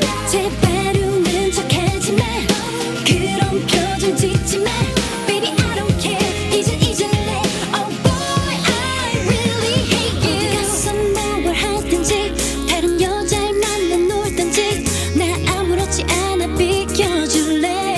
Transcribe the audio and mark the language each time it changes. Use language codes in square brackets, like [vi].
[ko] 제발 웃는 척하지 마 그런 표정 짓지 마. [en] Baby I don't care [ko] 이젠 잊을래. [en] Oh boy I really hate you. [ko] 어디 가서 뭘 하든지 다른 여자를 만나 놀든지 나 아무렇지 않아 비켜줄래.